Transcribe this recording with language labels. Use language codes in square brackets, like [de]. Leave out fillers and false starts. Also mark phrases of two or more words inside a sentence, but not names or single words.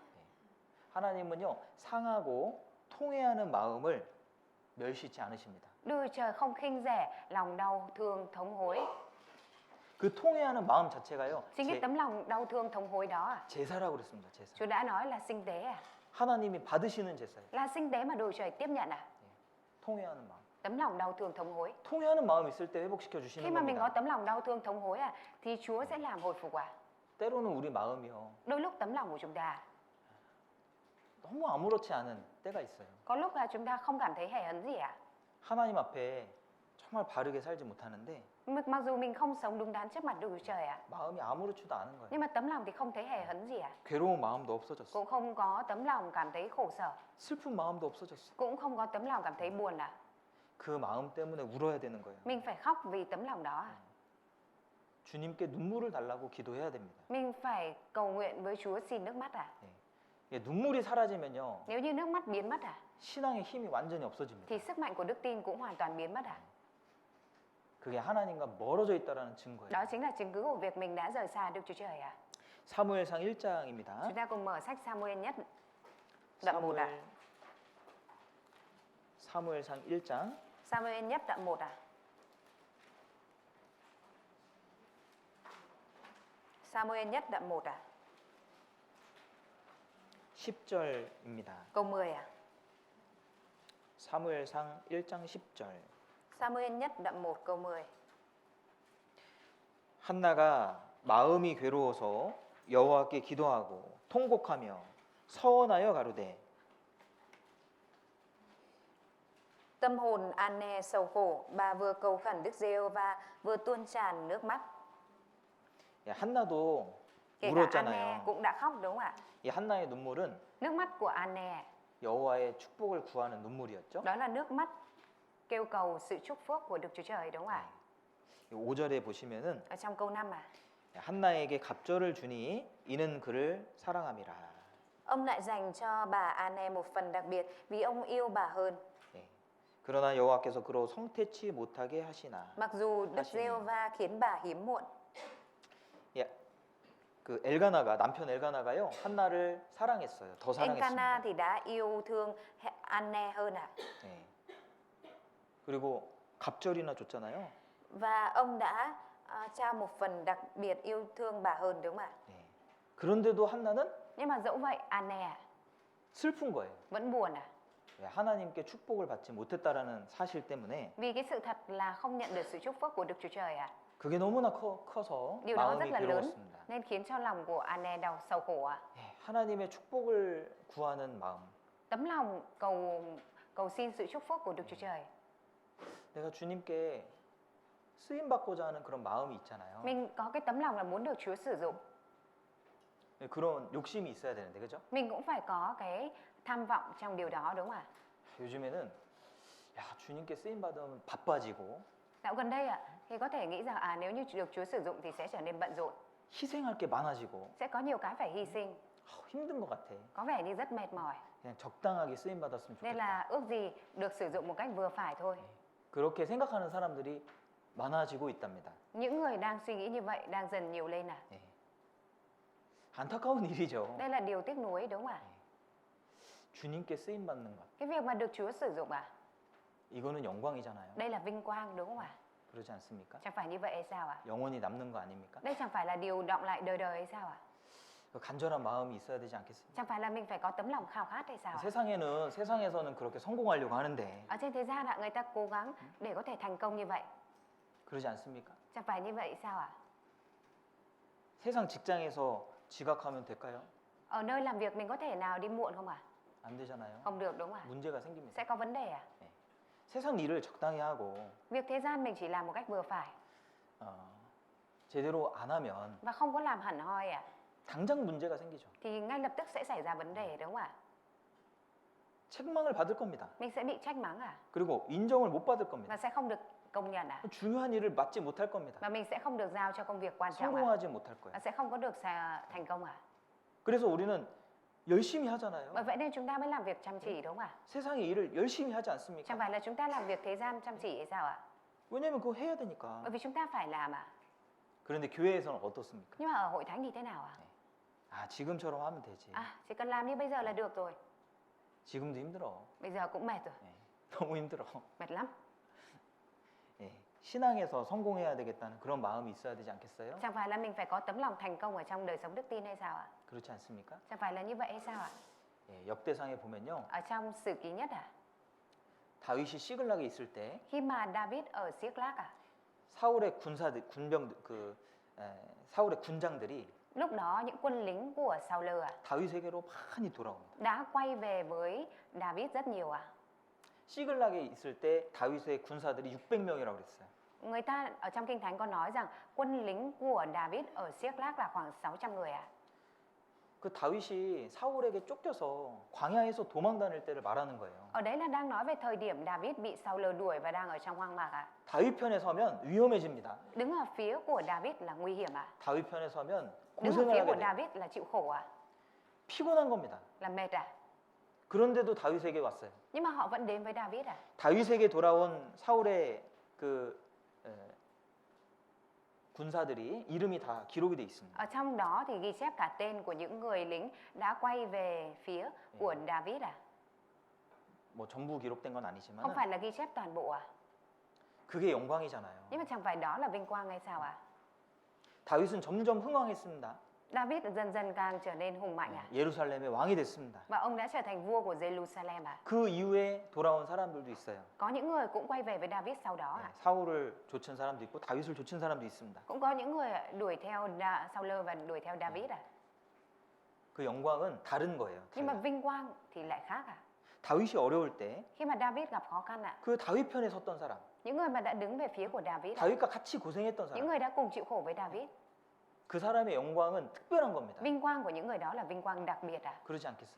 [ko] 하나님은요, 상하고 통회하는 마음을 멸시치 않으십니다. [vi] Đức Trời không khinh rẻ lòng đau thương thống hối. [ko] 그 통회하는 마음 자체가요, [vi] Chính cái tấm lòng đau thương thống hối đó à? [ko] 제사라고 그랬습니다. 제사. [vi] Chúa đã nói là sinh tế à? [ko] 하나님이 받으시는 제사예요. [vi] Là sinh tế mà Đức Trời tiếp nhận à? [ko] 통회하는 마음. [vi] Tấm lòng đau thương thống hối. [ko] 통회하는 마음 있을 때 회복시켜 [vi] Khi [ko] 주시는 [vi] mà mình có [ko] 겁니다. [vi] tấm lòng đau thương thống hối à, thì Chúa sẽ làm hồi phục à? [ko] 때로는 우리 마음이요, [vi] Đôi lúc tấm lòng của chúng ta [ko] 너무 아무렇지 않은 때가 있어요. [vi] có lúc là chúng ta không cảm thấy hề hấn gì à? [ko] 하나님 앞에 정말 바르게 살지 못하는데 [vi] Mặc dù mình không sống đúng đắn trước mặt Đức Chúa Trời à, [ko] 마음이 아무렇지도 않은 거예요. [vi] nhưng mà tấm lòng thì không thấy hề hấn gì à? [ko] 괴로운 마음도 없어졌어. [vi] Cũng không có tấm lòng cảm thấy khổ sở, [ko] 슬픈 마음도 없어졌어. [vi] cũng không có tấm lòng cảm thấy buồn à? [ko] 그 마음 때문에 울어야 되는 거예요. [vi] Mình phải khóc vì tấm lòng đó à? [ko] 주님께 눈물을 달라고 기도해야 됩니다. [vi] Mình phải cầu nguyện với Chúa xin nước mắt à? [ko] 이게 눈물이 사라지면요, [vi] Nếu như nước mắt biến mất à, [ko] 신앙의 힘이 완전히 없어집니다. [vi] thì sức mạnh của đức tin cũng hoàn toàn biến mất à? [ko] 그게 하나님과 멀어져 있다라는 증거예요. [vi] Đó chính là chứng cứ của việc mình đã rời xa Đức Chúa Trời à? [ko] 사무엘상 1장입니다. [vi] Chúng ta cùng mở sách Samuel nhất đoạn 1 ạ. [ko] 사무엘상 1장 [vi] Samuel nhất đoạn 1 ạ. Samuel nhất đoạn 1 ạ. [ko] 10절입니다. [vi] Câu 10 ạ. [ko] 사무엘상 1장 10절. [vi] Samuel nhất đoạn 1 câu 10. [ko] 한나가 마음이 괴로워서 여호와께 기도하고 통곡하며 서원하여 가로되 [vi] Tâm hồn Anne sầu khổ, bà vừa cầu khẩn Đức Giê-hô-va vừa tuôn tràn nước mắt. [ko] 예, 한나도 [vi] Kể cả Anne [ko] 울었잖아요. [vi] cũng đã khóc đúng không ạ? [ko] 이 한나의 눈물은 [vi] Nước mắt của Anne [ko] 여호와의 축복을 구하는 눈물이었죠. [vi] đó là nước mắt kêu cầu sự chúc phước của Đức Chúa Trời đúng không ạ? [ko] 5절에 보시면은 [vi] Ở trong câu 5 à. [ko] 한나에게 갑절을 주니 이는 그를 사랑함이라. [vi] Ông lại dành cho bà Anne một phần đặc biệt vì ông yêu bà hơn. [ko] 예. 그러나 여호와께서 그로 성태치 못하게 하시나. [vi] Mặc dù Đức [ko] 하시니. [vi] Giê-hô-va khiến bà hiếm muộn. [ko] 예. 그 엘가나가 남편 엘가나가요 한나를 사랑했어요. 더 [vi] Elkanah [ko] 사랑했습니다. [vi] thì đã yêu thương Anne hơn ạ. [ko] 예. 그리고 갑절이나 줬잖아요. [vi] Và ông đã trao một phần đặc biệt yêu thương bà hơn đúng không ạ? [ko] 예. 그런데도 한나는 [vi] Nhưng mà dẫu vậy Anne [ko] 슬픈 거예요. [vi] vẫn buồn à? [ko] 예, 하나님께 축복을 받지 못했다라는 사실 때문에 [vi] Vì cái sự thật là không nhận được sự chúc phước của Đức Chúa Trời à? [ko] 그게 너무나 커서 [vi] Điều đó rất [ko] 마음이 [vi] là lớn [ko] 괴로웠습니다. [vi] nên khiến cho lòng của Anne đau sầu khổ à? [ko] 예, 하나님의 축복을 구하는 마음. [vi] Tấm lòng cầu xin sự chúc phước của Đức Chúa Trời. [ko] 내가 주님께 쓰임 받고자 하는 그런 마음이 있잖아요. [vi] Mình có cái tấm lòng là muốn được Chúa sử dụng. [ko] 예, 그런 욕심이 있어야 되는데 그죠? [vi] Mình cũng phải có cái tham vọng trong điều đó đúng không ạ? [ko] 요즘에는 야, 주님께 쓰임 받으면 바빠지고 [vi] Dạo gần đây ạ, thì có thể nghĩ rằng nếu như được Chúa sử dụng thì sẽ trở nên bận rộn, [ko] 희생할 게 많아지고 [vi] sẽ có nhiều cái phải hy sinh, [ko] 힘든 것 같아. [vi] có vẻ như rất mệt mỏi. [ko] 그냥 적당하게 쓰임 받았으면 [vi] Nên [ko] 좋겠다. [vi] là ước gì được sử dụng một cách vừa phải thôi. [ko] 그렇게 생각하는 사람들이 많아지고 있답니다. [vi] Những người đang suy nghĩ như vậy đang dần nhiều lên à? [ko] 예. 안타까운 일이죠. [vi] Đây là điều tiếc nuối đúng không ạ? [ko] 주님께 쓰임 받는 것. [vi] Cái việc mà được Chúa sử dụng [ko] 이거는 영광이잖아요. [vi] đây là vinh quang đúng không ạ? [ko] 그러지 않습니까? [vi] Chẳng phải như vậy hay sao ạ? [ko] 영원히 남는 거 아닙니까? [vi] Đây chẳng phải là điều đọng lại đời đời hay sao ạ? [ko] 그 간절한 마음이 있어야 되지 않겠습니까? [vi] Chẳng phải là mình phải có tấm lòng khao khát hay sao ạ? [ko] 세상에서는 그렇게 성공하려고 하는데 [vi] Ở trên thế gian người ta cố gắng để có thể thành công như vậy. [ko] 그러지 않습니까? [vi] Chẳng phải như vậy sao ạ? [ko] 세상 직장에서 지각하면 될까요? [vi] Ở nơi làm việc mình có thể nào đi muộn không ạ? [ko] 안 되잖아요. [vi] Không được đúng không ạ? [ko] 문제가 생깁니다. [vi] Sẽ có vấn đề à? [ko] 세상 일을 적당히 하고 [vi] Việc thế gian mình chỉ làm một cách vừa phải [ko] 제대로 안 하면 [vi] và không có làm hẳn hoi [ko] 당장 문제가 생기죠. [vi] thì ngay lập tức sẽ xảy ra vấn đề đúng không ạ? [ko] 책망을 받을 겁니다. [vi] Mình sẽ bị trách mắng [ko] 그리고 인정을 못 받을 겁니다. [vi] và sẽ không được công nhận [ko] 중요한 일을 맡지 못할 겁니다. [vi] và mình sẽ không được giao cho công việc quan trọng [ko] 성공하지 못할 [vi] và [ko] 거예요. [vi] sẽ không có được thành công [ko] 그래서 우리는 열심히 하잖아요. [vi] Bởi vậy nên chúng ta mới làm việc chăm chỉ đúng không ạ? [ko] 세상의 일을 열심히 하지 않습니까? [vi] Chẳng phải là chúng ta làm việc thế gian chăm chỉ hay sao ạ? [ko] 왜냐면 그거 해야 되니까. [vi] Bởi vì chúng ta phải làm [ko] 그런데 교회에서는 어떻습니까? [vi] Nhưng mà ở hội thánh thì thế nào [ko] 아, 지금처럼 하면 되지. [vi] chỉ cần làm như bây giờ là được rồi. [ko] 지금도 힘들어. [vi] Bây giờ cũng mệt rồi, [ko] 너무 힘들어. [vi] mệt lắm. [ko] 예, 신앙에서 성공해야 되겠다는 그런 마음이 있어야 되지 않겠어요? [vi] Chẳng phải là mình phải có tấm lòng thành công ở trong đời sống đức tin hay sao ạ? [ko] 그렇지 않습니까? [vi] Chẳng phải là như vậy hay sao ạ? [ko] 예, 역대상에 보면요. [vi] Ở trong sử ký nhất [ko] 다윗이 시글락에 있을 때 [vi] khi mà David ở Siếc-lác [ko] 사울의 사울의 군장들이 [vi] lúc đó những quân lính của Saul [ko] 다윗에게로 많이 돌아옵니다. [vi] đã quay về với David rất nhiều [ko] 시글락에 있을 때 다윗의 군사들이 600명이라고 그랬어요. [vi] Người ta ở trong Kinh Thánh có nói rằng quân lính của David ở Siếc-lác là khoảng 600 người [ko] 그 다윗이 사울에게 쫓겨서 광야에서 도망 다닐 때를 말하는 거예요. [vi] Ở đấy là đang nói về thời điểm David bị Saul đuổi và đang ở trong hoang mạc [ko] 다윗 편에 서면 위험해집니다. [vi] Đứng ở phía của David là nguy hiểm [ko] 다윗 편에 서면 [vi] Đứng ở [ko] 고생을 [vi] phía [ko] 하게 [vi] của [ko] 돼요. [vi] David là chịu khổ [ko] 피곤한 겁니다. [vi] Là mệt [ko] 그런데도 다윗에게 왔어요. [vi] Nhưng mà họ vẫn đến với David [ko] 다윗에게 돌아온 사울의 그 군사들이 이름이 다 기록이 돼 있습니다. [vi] Ở trong đó thì ghi chép cả tên của những người lính đã quay về phía của David à? [ko] 뭐 전부 기록된 건 [vi] Không [ko] 아니지만 [vi] phải là ghi chép toàn bộ à? [ko] 그게 영광이잖아요. [vi] Nhưng mà chẳng phải đó là vinh quang hay sao à? [ko] 다윗은 점점 흥왕했습니다. [vi] David dần dần càng trở nên hùng mạnh à? [ko] 예루살렘의 왕이 됐습니다. [vi] Và ông đã trở thành vua của Jerusalem à? [ko] 그 이후에 돌아온 사람들도 있어요. [vi] Có những người cũng quay về với David sau đó à? [ko] 사울을 좇은 사람도 있고 다윗을 좇은 사람도 있습니다. [vi] Cũng có những người đuổi theo Saul và đuổi theo David à? [ko] 그 영광은 다른 거예요. [vi] Nhưng mà [ko] 달라요. [vi] vinh quang thì lại khác à? [ko] 다윗이 어려울 때 [vi] Khi mà David gặp khó khăn ạ, [ko] 그 다윗 편에 섰던 사람, [vi] những người mà đã đứng về phía của David, [ko] 다윗과 같이 고생했던 [vi] những [ko] 사람, [vi] người đã cùng chịu khổ với David, [ko] 그 사람의 영광은 특별한 겁니다. [vi] vinh quang của những người đó là vinh quang đặc biệt à? [ko] 그러지 않겠어요?